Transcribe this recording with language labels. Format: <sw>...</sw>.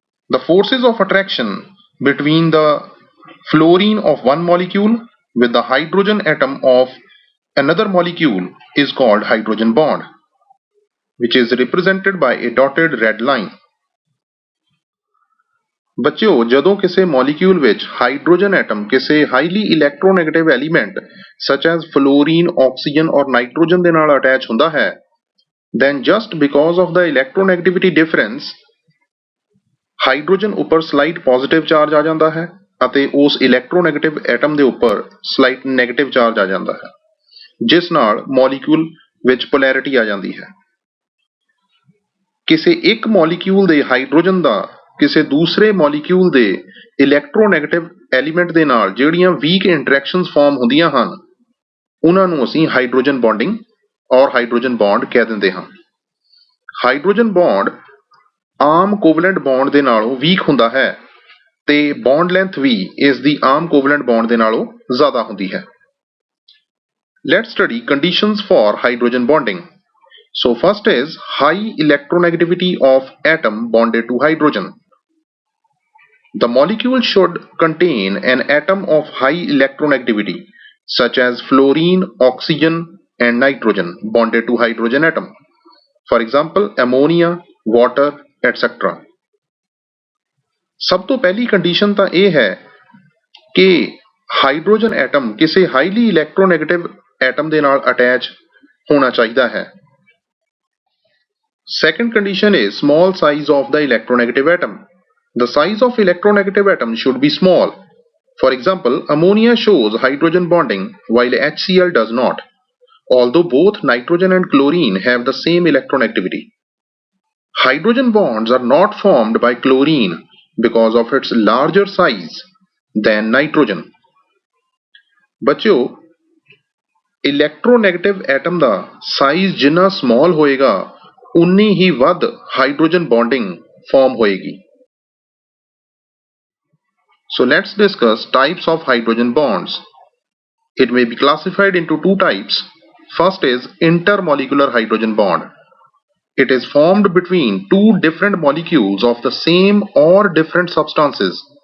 <en>The forces of attraction between the fluorine of one molecule with the hydrogen atom of another molecule is called hydrogen bond, which is represented by a dotted red line.</en> <pa>ਬੱਚਿਓ, ਜਦੋਂ ਕਿਸੇ molecule ਵਿੱਚ hydrogen atom ਕਿਸੇ highly electronegative element</pa> <en>such as fluorine, oxygen or nitrogen</en> <pa>ਦੇ ਨਾਲ attach ਹੁੰਦਾ ਹੈ,</pa> <en>then just because of the electronegativity difference,</en> <pa>hydrogen ਉੱਪਰ ਸਲਾਈਟ ਪੋਜ਼ਿਟਿਵ ਚਾਰਜ ਆ ਜਾਂਦਾ ਹੈ ਅਤੇ ਉਸ ਇਲੈਕਟ੍ਰੋਨੈਗੇਟਿਵ ਐਟਮ ਦੇ ਉੱਪਰ ਸਲਾਈਟ ਨੈਗੇਟਿਵ ਚਾਰਜ ਆ ਜਾਂਦਾ ਹੈ, ਜਿਸ ਨਾਲ ਮੋਲੀਕਿਊਲ ਵਿੱਚ ਪੋਲੈਰਿਟੀ ਆ ਜਾਂਦੀ ਹੈ. ਕਿਸੇ ਇੱਕ ਮੋਲੀਕਿਊਲ ਦੇ ਹਾਈਡਰੋਜਨ ਦਾ ਕਿਸੇ ਦੂਸਰੇ ਮੋਲੀਕਿਊਲ ਦੇ ਇਲੈਕਟ੍ਰੋਨੈਗੇਟਿਵ ਐਲੀਮੈਂਟ ਦੇ ਨਾਲ ਜਿਹੜੀਆਂ ਵੀਕ ਇੰਟਰੈਕਸ਼ਨਸ ਫਾਰਮ ਹੁੰਦੀਆਂ ਹਨ, ਉਹਨਾਂ ਨੂੰ ਅਸੀਂ ਹਾਈਡਰੋਜਨ ਬੌਂਡਿੰਗ ਔਰ ਹਾਈਡਰੋਜਨ ਬੌਂਡ ਕਹਿ ਦਿੰਦੇ ਹਾਂ. ਹਾਈਡਰੋਜਨ ਬੌਂਡ ਆਮ ਕੋਵਲੈਂਟ ਬੌਂਡ ਦੇ ਨਾਲੋਂ ਵੀਕ ਹੁੰਦਾ ਹੈ ਤੇ ਬੌਂਡ ਲੈਂਥ ਵੀ ਇਸ ਦੀ ਆਮ ਕੋਵਲੈਂਟ ਬੌਂਡ ਦੇ ਨਾਲੋਂ ਜ਼ਿਆਦਾ ਹੁੰਦੀ ਹੈ.</pa> <en>Let's study conditions for hydrogen bonding. So first is high electronegativity of atom bonded to hydrogen. The molecule should contain an atom of high electronegativity such as fluorine, oxygen and nitrogen bonded to hydrogen atom. For example, ammonia, water, etc.</en> <pa>ਸਭ ਤੋਂ ਪਹਿਲੀ condition ਤਾਂ ਇਹ ਹੈ ਕਿ hydrogen atom ਕਿਸੇ highly electronegative atom ਦੇ ਨਾਲ ਅਟੈਚ ਹੋਣਾ ਚਾਹੀਦਾ ਹੈ.</pa> <en>Second condition is small size of the electronegative atom. The size of electronegative atom should be small. For example, ammonia shows hydrogen bonding while HCl does not, although both nitrogen and chlorine have the same electronegativity. Hydrogen bonds are not formed by chlorine because of its larger size than nitrogen.</en> <pa>ਬੱਚਿਓ electronegative atom ਦਾ size ਜਿੰਨਾ small ਹੋਏਗਾ ਉਨੀ ਹੀ ਵੱਧ hydrogen bonding farm ਹੋਏਗੀ.</pa> <en>So let's discuss types of hydrogen bonds. It may be classified into two types. First is intermolecular hydrogen bond. It is formed between two different molecules of the same or different substances.</en>